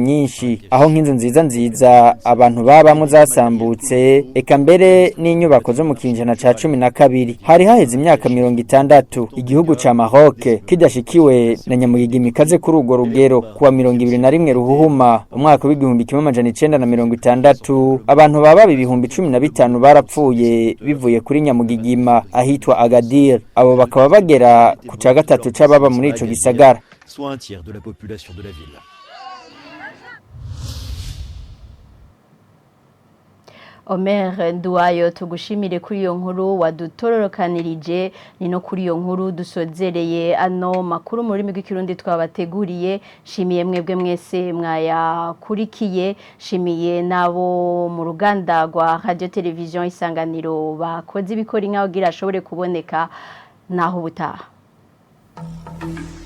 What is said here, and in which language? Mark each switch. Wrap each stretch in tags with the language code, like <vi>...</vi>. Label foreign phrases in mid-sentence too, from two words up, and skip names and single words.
<rn>nyinshi aho nk'inzu nziza abantu babamwe zasambutse eka mbere n'inyubako zo mu kinjana ca 12 hari haheze imyaka 60 igihugu ca Maroc kidashikiwe na nyamugigima ikaze kuri urwo rugero kuwa 21 ruhuhuma umwaka w'igihumbi 1960 abantu baba 15,000 barapfuye bivuye kuri nyamugigima ahitwa Agadir abo bakaba bagera ku ca gatatu c'ababa muri ico gisagara</rn> <fr>soit un tiers de la population de la ville.</fr> <rn>Omer Nduwayo tugushimire kuri iyo nkuru wadutororokanirije ni no kuri iyo nkuru dusozereye ano makuru muri rurimi rw'ikirundi twabateguriye shimiye mwebwe mwese mwayakurikiye shimiye nabo mu ruganda rwa Radio Television Isanganiro bakoze ibikora inka kugira ashobore kuboneka naho butaha.</rn>